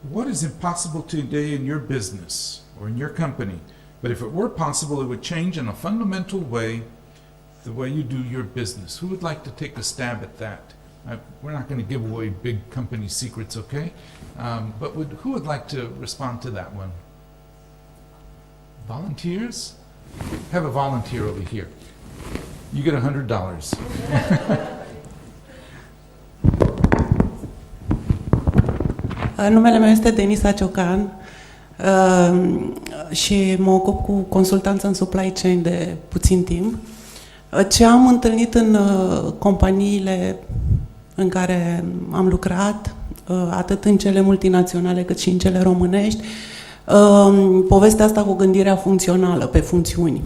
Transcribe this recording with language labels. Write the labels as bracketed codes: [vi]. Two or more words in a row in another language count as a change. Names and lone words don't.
[en] what is impossible today in your business or in your company, but if it were possible, it would change in a fundamental way the way you do your business? Who would like to take a stab at that? We're not going to give away big company secrets, okay? But who would like to respond to that one? Volunteers? Have a volunteer over here. You get $100. [ro] Numele meu este Denisa Ciocan și mă ocup cu consultanță în [en] supply chain [ro] de puțin timp. Ce am întâlnit în companiile în care am lucrat, atât în cele multinaționale cât și în cele românești, povestea asta cu gândirea funcțională pe funcțiuni.